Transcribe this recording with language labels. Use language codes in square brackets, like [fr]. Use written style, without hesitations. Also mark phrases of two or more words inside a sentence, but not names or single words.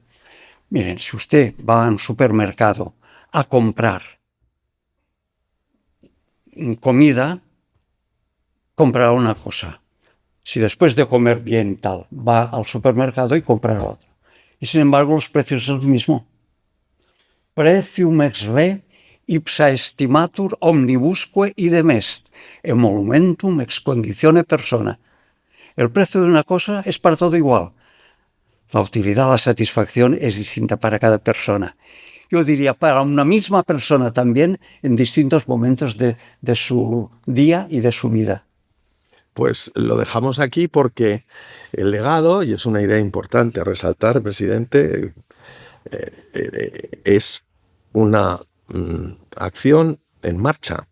[es] Miren, si usted va a un supermercado a comprar comida, comprará una cosa. Si después de comer bien y tal, va al supermercado y comprará otro. Y sin embargo, los precios son los mismos. [la] Precium ex re ipsa estimatur omnibusque idem est, emolumentum ex conditione persona. [es] El precio de una cosa es para todo igual. La utilidad, la satisfacción es distinta para cada persona. Yo diría para una misma persona también en distintos momentos de su día y de su vida. Pues lo dejamos aquí porque el legado, y es una idea importante a resaltar, presidente, es una acción en marcha.